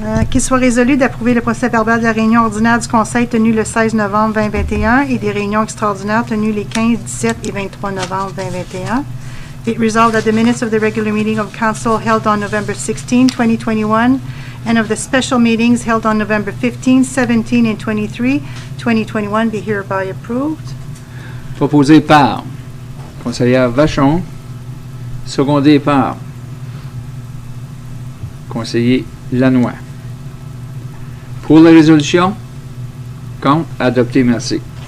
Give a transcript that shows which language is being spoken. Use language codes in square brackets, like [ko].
[fr] Qu'il soit résolu d'approuver le procès-verbal de la réunion ordinaire du Conseil tenue le 16 novembre 2021 et des réunions extraordinaires tenues les 15, 17 et 23 novembre 2021. [en] It resolved that the minutes of the regular meeting of Council held on November 16, 2021, and of the special meetings held on November 15, 17, and 23, 2021 be hereby approved. [fr] Proposé par conseillère Vachon, secondé par conseiller Lannoy. Pour la résolution, contre, adopté, merci.